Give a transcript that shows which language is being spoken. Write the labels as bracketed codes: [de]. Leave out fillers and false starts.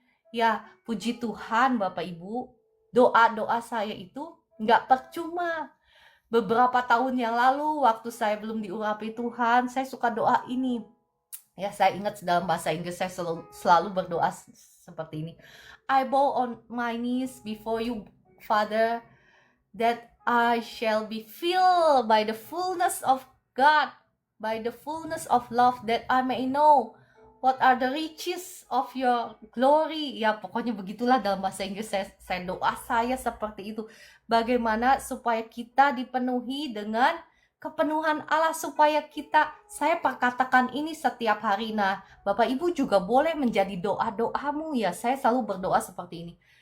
[id] Ya, puji Tuhan Bapak Ibu, doa-doa saya itu nggak percuma. Beberapa tahun yang lalu waktu saya belum diurapi Tuhan, saya suka doa ini. Ya, saya ingat dalam bahasa Inggris saya selalu berdoa seperti ini. [en] I bow on my knees before you, Father, that I shall be filled by the fullness of God, by the fullness of love, that I may know what are the riches of your glory. [id] Ya, pokoknya begitulah dalam bahasa Inggris saya doa saya seperti itu. Bagaimana supaya kita dipenuhi dengan kepenuhan Allah, supaya saya perkatakan ini setiap hari. Nah, Bapak Ibu juga boleh menjadi doa-doamu ya. Saya selalu berdoa seperti ini.